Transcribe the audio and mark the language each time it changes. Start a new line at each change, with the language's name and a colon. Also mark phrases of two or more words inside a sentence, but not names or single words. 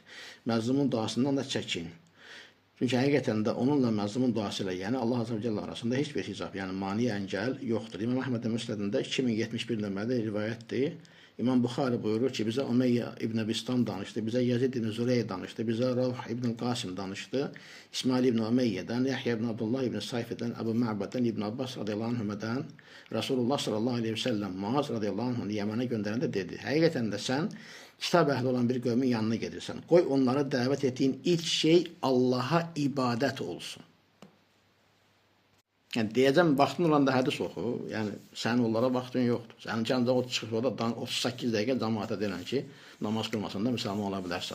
Azerbaijani: Məzlumun duasından da çəkin. Çünki həqiqətən də onunla məzlumun duası ilə, yəni Allah
Arabic: عز وجل
Azerbaijani: arasında heç bir hicab, yəni mani əngəl yoxdur. İmam Əhməd Müsnədində 2071 nömrədə rivayətdir. İmam Bukhari buyurur ki, bizə Umeyyə İbn Bistam danışdı, bizə Yazid İbn Züreyy danışdı, bizə Ravh İbn Qasim danışdı, İsmail İbn Umeyyədən, Yahya İbn Abdullah İbn Sayfi'dən, Ebu Ma'bad'dan, İbn Abbas
Arabic: رضي الله عنهما,
Azerbaijani: Resulullah
Arabic: صلى الله عليه وسلم
Azerbaijani: Muaz
Arabic: رضي الله عنه
Azerbaijani: Yemen'e göndərəndə dedi, həqiqətən də sən kitab əhli olan bir qövmin yanına gedirsən, qoy onlara dəvət etdiyin ilk şey Allaha ibadət olsun. Yəni deyəcəm, vaxtın olanda hədis oxu, yəni sənin onlara vaxtın yoxdur. Sənin kəndə o çıxıb orada 38 dəqiqə cəmaata deyilən ki, namaz qılmasan da müsəlman ola bilərsən.